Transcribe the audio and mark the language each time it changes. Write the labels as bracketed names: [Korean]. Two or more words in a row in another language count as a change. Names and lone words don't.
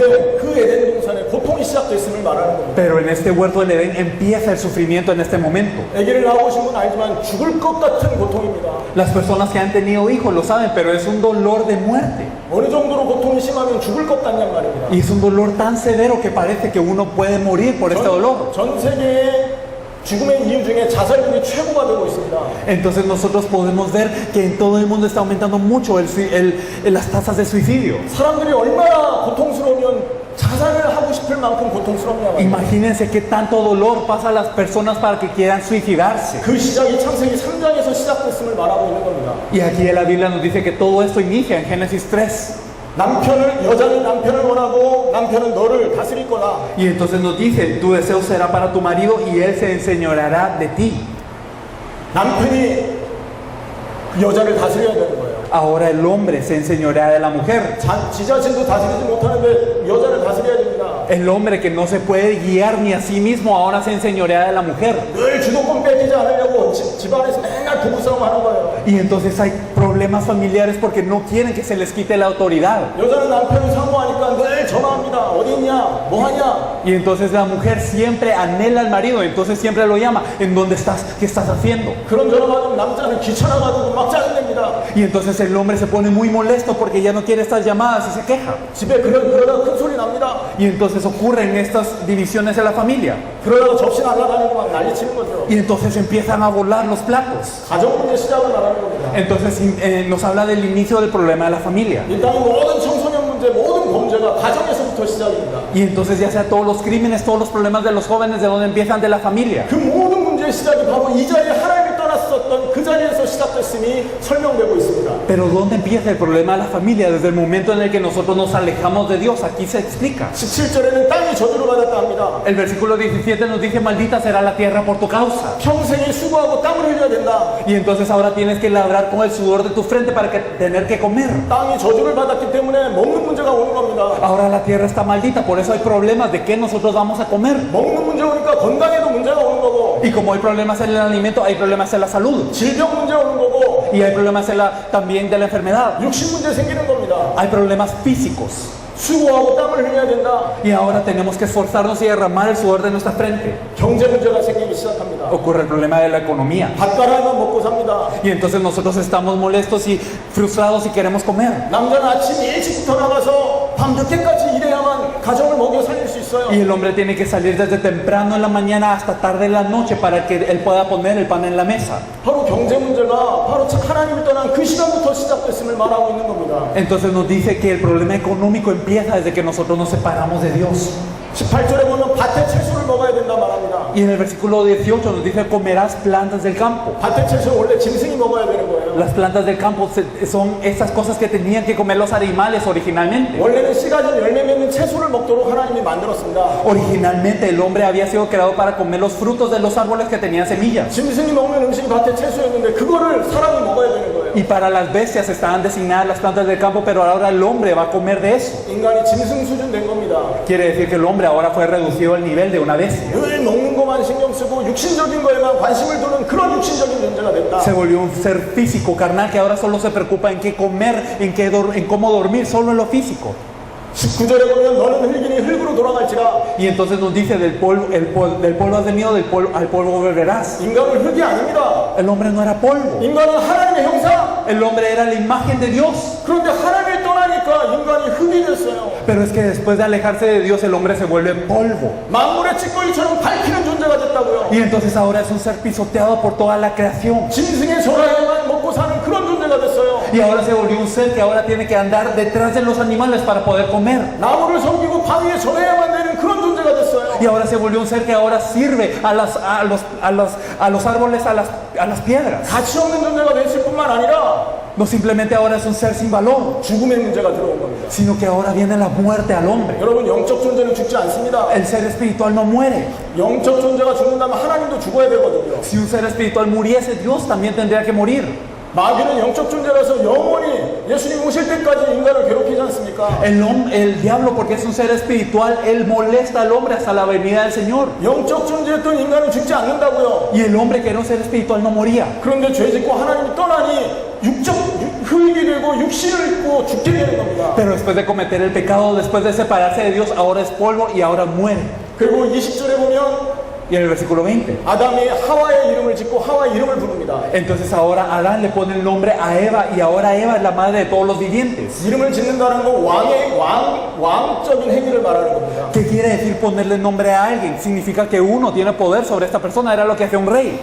[Korean] 그런데 그 에덴 동산에 고통이 시작됐음을 말하는 겁니다. [Spanish] Pero en este huerto del Edén empieza el sufrimiento en este momento. [Korean] 아기를 낳아보신 분 알지만 죽을 것 같은 고통입니다. [Spanish] Las personas que han tenido hijos lo saben, pero es un dolor de muerte. [Korean] 어느 정도로 고통이 심하면 죽을 것 같냔 말입니다. [Spanish] Y es un dolor tan severo que parece que uno puede morir por este dolor. [Korean] 전 세계의 죽음의 이유 중에 자살률이 최고가 되고 있습니다. [Spanish] Entonces nosotros podemos ver que en todo el mundo está aumentando mucho las tasas de suicidio. [Korean] 사람들이 얼마나 고통스러우면 자살을 하고 싶을 만큼 고통스럽냐 말이에요. [Spanish] Imagínense qué tanto dolor pasa a las personas para que quieran suicidarse. [Korean] 그 시작이 창세기 3장에서 시작됐음을 말하고 있는 겁니다. [Spanish] Y aquí en la Biblia nos dice que todo esto inicia en Génesis 3. [Korean] 여자는 남편을 원하고 남편은 너를 다스릴 거다. [Spanish] Y entonces nos dice, tu deseo será para tu marido y él se enseñoreará de ti. [Korean] 남편이 그 여자를 다스려야 되는 거예요. [Spanish] Ahora el hombre se enseñorea de la mujer. [Korean] 지 자신도 다스리지 못하는데 여자를 다스려야 됩니다. [Spanish] El hombre que no se puede guiar ni a sí mismo ahora se enseñorea de la mujer. [Korean] 늘 주도권 뺏기지 않으려고 집안에서 맨날 부부싸움 하는 거예요. [Spanish] Y entonces hay problemas familiares porque no quieren que se les quite la autoridad. [Korean] 여자는 남편이 사모하니까 늘 전화합니다. 어디 있냐? 뭐 하냐? [Spanish] Y entonces la mujer siempre anhela al marido, entonces siempre lo llama. ¿En dónde estás? ¿Qué estás haciendo? [Korean] 그런 전화 받으면 남자는 귀찮아가지고 막 짜증냅니다. [Spanish] Y entonces el hombre se pone muy molesto porque ya no quiere estas llamadas y se queja. [Korean] 집에 그러다가 큰 소리 납니다. [Spanish] Y entonces ocurren estas divisiones en la familia. [Korean] 그러다가 접시 날아다니고 막 난리치는 거죠. [Spanish] Y entonces empiezan a volar los platos. [Korean] 가정 문제 시작을 말하는 겁니다. [Spanish] Entonces nos habla del inicio del problema de la familia. [Korean] 이 땅의 모든 청소년 문제, 모든 범죄가 가정에서부터 시작입니다. [Spanish] Y entonces ya sea todos los crímenes, todos los problemas de los jóvenes, ¿de dónde empiezan? De la familia. [Korean] 그 모든 문제의 시작이 바로 이 자리에 하나님이 떠났었던 그 자리에서 시작됐음이 설명되고 있습니다. [Spanish] Pero ¿dónde empieza el problema de la familia? Desde el momento en el que nosotros nos alejamos de Dios. Aquí se explica. [Korean] 17절에는 땅이 저주를 받았다 합니다. [Spanish] El versículo 17 nos dice, maldita será la tierra por tu causa. [Korean] 평생에 수고하고 땀을 흘려야 된다. [Spanish] Y entonces ahora tienes que labrar con el sudor de tu frente para tener que comer. [Korean] 땅이 저주를 받았기 때문에 먹는 문제가 오는 겁니다. [Spanish] Ahora la tierra está maldita, por eso hay problemas de qué nosotros vamos a comer. [Korean] 먹는 문제 오니까 건강에도 문제가 오는 거고, [Spanish] Y como hay problemas en el alimento, hay problemas en la salud. [Korean] 질병 문제 오는 거고, [Spanish] Y hay problemas también de la enfermedad. [Korean] 육신 문제 생기는 겁니다. [Spanish] Hay problemas físicos. [Korean] 수고하고 땀을 흘려야 된다. [Spanish] Y ahora tenemos que esforzarnos y derramar el sudor de nuestra frente. [Korean] 경제 문제가 생기기 시작합니다. [Spanish] Ocurre el problema de la economía. [Korean] 밭가라면 먹고 삽니다. [Spanish] Y entonces nosotros estamos molestos y frustrados y queremos comer. [Korean] 남자는 아침 일찍부터 나가서 밤 늦게까지 일해야만 가정을 먹여 살릴 수 있어요. [Spanish] Y el hombre tiene que salir desde temprano en la mañana hasta tarde en la noche para que él pueda poner el pan en la mesa. [Korean] 바로 경제 문제가 바로 하나님이 떠난 그 시간부터 시작됐음을 말하고 있는 겁니다. [Spanish] Entonces nos dice que el problema económico empieza desde que nosotros nos separamos de Dios. [Korean] 18절에 보면 밭의 채소를 먹어야 된다 말합니다. [Spanish] Y en el versículo 18 nos dice, comerás plantas del campo. [Korean] 밭의 채소는 원래 짐승이 먹어야 되는 거예요. [Spanish] Las plantas del campo son esas cosas que tenían que comer los animales originalmente. [Korean] 원래는 씨 가진 열매 맺는 채소를 먹도록 하나님이 만들었습니다. [Spanish] Originalmente el hombre había sido creado para comer los frutos de los árboles que tenían semillas. [Korean] 짐승이 먹는 음식이 밭의 채소였는데 그거를 사람이 먹어야 되는 거예요. [Spanish] Y para las bestias estaban designadas las plantas del campo, pero ahora el hombre va a comer de eso. [Korean] 인간이 짐승 수준 된 겁니다. [Spanish] Quiere decir que el hombre ahora fue reducido al nivel de una bestia. [Korean] 늘 먹는 것만 신경 쓰고 육신적인 거에만 관심을 두는 그런 육신적인 존재가 됐다. [Spanish] Se volvió un ser físico, carnal, que ahora solo se preocupa en qué comer, en cómo dormir, solo en lo físico. [Korean] 19절에 보면 너는 흙이니 흙으로 돌아갈지라. [Spanish] Y entonces nos dice, del polvo has venido, al polvo volverás. [Korean] 인간은 흙이 아닙니다. [Spanish] El hombre no era polvo. [Korean] 인간은 하나님의 형상. [Spanish] El hombre era la imagen de Dios. [Korean] 그런데 하나님이 떠나니까 인간이 흙이 됐어요. [Spanish] Pero es que después de alejarse de Dios, el hombre se vuelve polvo. [Korean] 만물의 찌꺼기처럼 밟히는 존재가 됐다고요. [Spanish] Y entonces ahora es un ser pisoteado por toda la creación. [Korean] 짐승의 조라에만 먹고 사는 그런 존재가 됐어요. [Spanish] Y ahora se volvió un ser que ahora tiene que andar detrás de los animales para poder comer. [Korean] 나무를 섬기고 방 위에 전해야만 되는 그런 존재가 됐어요. [Spanish] Y ahora se volvió un ser que ahora sirve a los árboles, a las piedras. [Korean] 가치 없는 존재가 됐을 뿐만 아니라 [Spanish] No simplemente ahora es un ser sin valor. [Korean] 죽음의 문제가 들어온 겁니다. [Spanish] sino que ahora viene la muerte al hombre. [Korean] 여러분, 영적 존재는 죽지 않습니다. [Spanish] El ser espiritual no muere. [Korean] 영적 존재가 죽는다면 하나님도 죽어야 되거든요. [Spanish] Si un ser espiritual muriese, Dios también tendría que morir. [Korean] 마귀는 영적 존재라서 영원히 예수님 오실 때까지 인간을 괴롭히지 않습니까? [Spanish] El diablo, porque es un ser espiritual, él molesta al hombre hasta la venida del Señor. [Korean] 영적 존재였던 인간은 죽지 않는다고요. [Spanish] Y el hombre que era un ser espiritual no moría. [Korean] 그런데 죄 짓고 하나님이 떠나니 흙이 되고 육신을 입고 죽게 되는 겁니다. [Spanish] Pero después de cometer el pecado, después de separarse de Dios, ahora es polvo y ahora muere. [Korean] 그리고 20절에 보면 [Spanish] Y en el versículo 20. [Korean] 아담이 하와의 이름을 짓고 하와의 이름을 부릅니다. [Spanish] Entonces ahora Adán le pone el nombre a Eva y ahora Eva es la madre de todos los vivientes. [Korean] 이름을 짓는다는 건 왕적인 행위를 말하는 겁니다. [Spanish] ¿Qué quiere decir ponerle nombre a alguien? Significa que uno tiene poder sobre esta persona, era lo que hacía un rey.